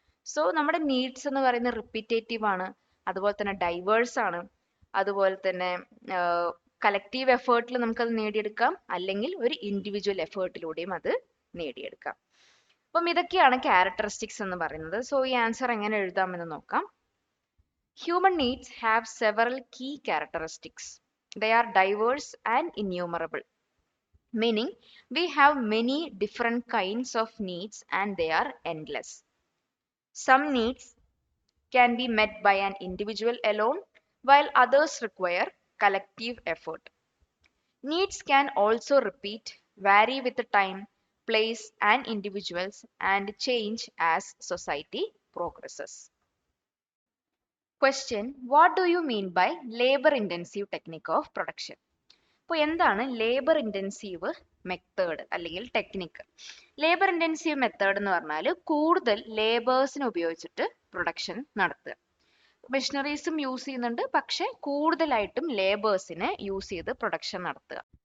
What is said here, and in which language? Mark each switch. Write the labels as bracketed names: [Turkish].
[Malayalam] So നമ്മുടെ needs എന്ന് പറയുന്നത് റിപ്പീറ്റേറ്റീവ് ആണ്, അതുപോലെ തന്നെ ഡൈവേഴ്സ് ആണ്, അതുപോലെ തന്നെ കളക്റ്റീവ് എഫേർട്ടിൽ നമുക്കത് നേടിയെടുക്കാം, അല്ലെങ്കിൽ ഒരു ഇൻഡിവിജ്വൽ എഫേർട്ടിലൂടെയും അത് നേടിയെടുക്കാം. അപ്പം ഇതൊക്കെയാണ് ക്യാരക്ടറിസ്റ്റിക്സ് എന്ന് പറയുന്നത്. സോ ഈ ആൻസർ എങ്ങനെ എഴുതാമെന്ന് നോക്കാം. [English] Human needs have several key characteristics. They are diverse and innumerable, meaning we have many different kinds of needs and they are endless. Some needs can be met by an individual alone, while others require collective effort. Needs can also repeat, vary with the time, place, and individuals, and change as society progresses. Question: What do you mean by labor intensive technique of production? [Malayalam] അപ്പോൾ എന്താണ് labour intensive method അല്ലെങ്കിൽ technique? Labour intensive method എന്ന് പറഞ്ഞാൽ കൂടുതൽ ലേബേഴ്സിനെ ഉപയോഗിച്ചിട്ട് production നടത്തുക. മെഷീനറീസും use ചെയ്യുന്നുണ്ട്, പക്ഷെ കൂടുതലായിട്ടും ലേബേഴ്സിനെ യൂസ് ചെയ്ത് പ്രൊഡക്ഷൻ നടത്തുക.